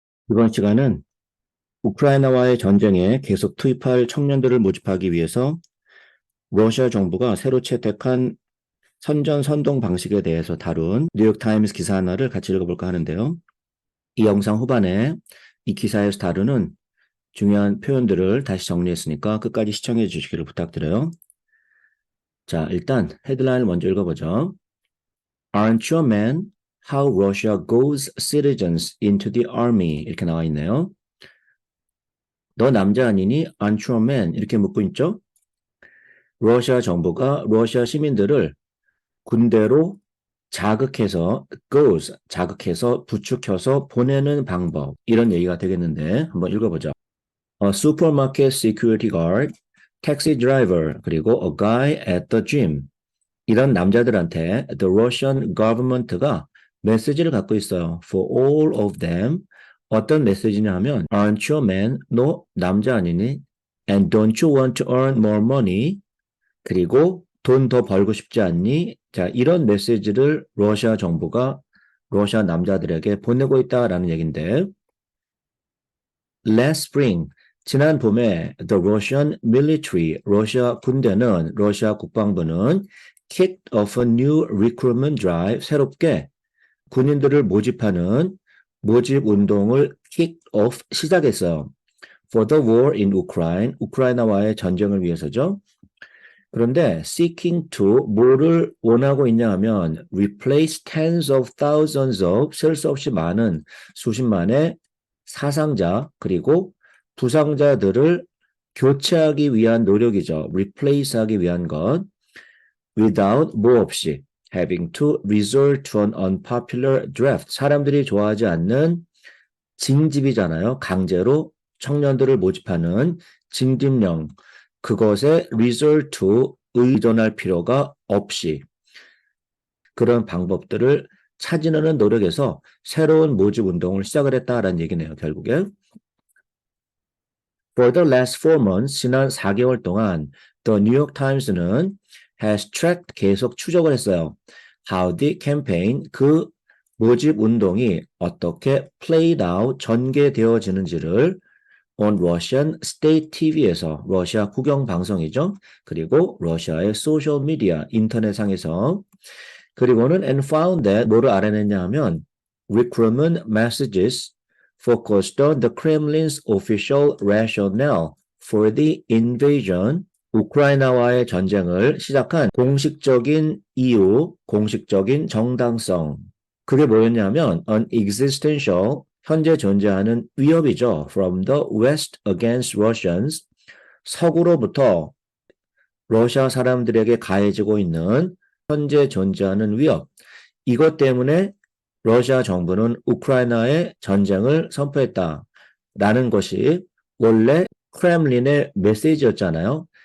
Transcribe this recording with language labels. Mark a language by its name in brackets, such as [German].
[Korean] 이번 시간은 우크라이나와의 전쟁에 계속 투입할 청년들을 모집하기 위해서 러시아 정부가 새로 채택한 선전 선동 방식에 대해서 다룬 뉴욕타임스 기사 하나를 같이 읽어볼까 하는데요. 이 영상 후반에 이 기사에서 다루는 중요한 표현들을 다시 정리했으니까 끝까지 시청해 주시기를 부탁드려요. 자, 일단 헤드라인을 먼저 읽어보죠. [English] Aren't you a man? How Russia goes citizens into the army [Korean] 이렇게 나와 있네요. 너 남자 아니니? [English] Aren't you a man? [Korean] 이렇게 묻고 있죠. 러시아 정부가 러시아 시민들을 군대로 자극해서 자극해서 부추겨서 보내는 방법 이런 얘기가 되겠는데 한번 읽어보죠. [English] A supermarket security guard, taxi driver, [Korean] 그리고 [English] a guy at the gym [Korean] 이런 남자들한테 [English] the Russian government가 [Korean] 메시지를 갖고 있어요. [English] For all of them [Korean] 어떤 메시지냐 하면 [English] Aren't you a man? [Korean] 너 남자 아니니? [English] And don't you want to earn more money? [Korean] 그리고 돈 더 벌고 싶지 않니? 자, 이런 메시지를 러시아 정부가 러시아 남자들에게 보내고 있다라는 얘기인데, [English] Last spring, [Korean] 지난 봄에 [English] the Russian military, [Korean] 러시아 군대는, 러시아 국방부는 [English] kicked off a new recruitment drive, [Korean] 새롭게 군인들을 모집하는 모집 운동을 [English] kick off [Korean] 시작했어요. [English] For the war in Ukraine, [Korean] 우크라이나와의 전쟁을 위해서죠. 그런데 [English] seeking to [Korean] 뭐를 원하고 있냐 하면 [English] replace tens of thousands of [Korean] 셀 수 없이 많은 수십만의 사상자 그리고 부상자들을 교체하기 위한 노력이죠. replace하기 위한 것 [English] without [Korean] 뭐 없이 [English] having to resort to an unpopular draft [Korean] 사람들이 좋아하지 않는 징집이잖아요. 강제로 청년들을 모집하는 징집령 그것에 [English] resort to [Korean] 의존할 필요가 없이 그런 방법들을 찾으려는 노력에서 새로운 모집 운동을 시작을 했다라는 얘기네요. 결국에. [English] For the last 4 months, [Korean] 지난 4개월 동안 [English] The New York Times는 has tracked [Korean] 계속 추적을 했어요. [English] How the campaign, [Korean] 그 모집 운동이 어떻게 [English] played out, [Korean] 전개되어지는지를 [English] on Russian State TV에서 [Korean] 러시아 국영 방송이죠. 그리고 러시아의 소셜 미디어 인터넷상에서 그리고는 [English] and found that [Korean] 뭐를 알아냈냐 하면 [English] recruitment messages focused on the Kremlin's official rationale for the invasion [Korean] 우크라이나와의 전쟁을 시작한 공식적인 이유, 공식적인 정당성 그게 뭐였냐면 [English] an existential [Korean] 현재 존재하는 위협이죠. [English] From the West against Russians. [Korean] 서구로부터 러시아 사람들에게 가해지고 있는 현재 존재하는 위협. 이것 때문에 러시아 정부는 우크라이나에 전쟁을 선포했다라는 것이 원래 크렘린의 메시지였잖아요.